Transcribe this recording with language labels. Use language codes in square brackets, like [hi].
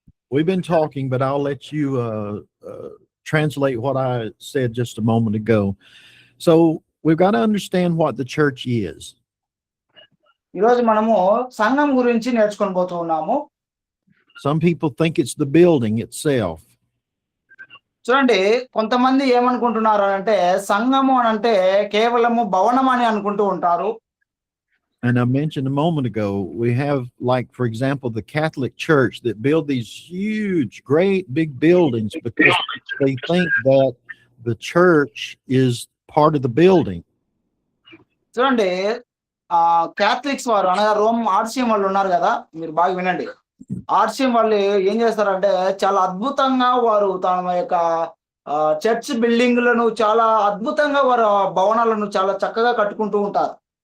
[en] We've been talking, but I'll let you translate what I said just a moment ago. So we've got to understand what the church is. [te] ఈరోజు మనము సంఘం గురించి నేర్చుకొని పోతూ ఉన్నాము. [en] Some people think it's the building itself. [te] చూడండి, కొంతమంది ఏమనుకుంటున్నారు అంటే సంఘము అని అంటే కేవలము భవనం అని అనుకుంటూ ఉంటారు. [en] And I mentioned a moment ago, we have, like, for example, the Catholic Church that build these huge, great big buildings because they think that the church is part of the building. [te] చూడండి, Catholics వారు అనగా Rome RCM వాళ్ళు ఉన్నారు కదా, మీరు బాగా వినండి. RCM వాళ్ళు ఏం చేస్తారంటే చాలా అద్భుతంగా వారు తమ యొక్క చర్చ్ బిల్డింగ్లను చాలా అద్భుతంగా వారు భవనాలను చాలా చక్కగా కట్టుకుంటూ ఉంటారు.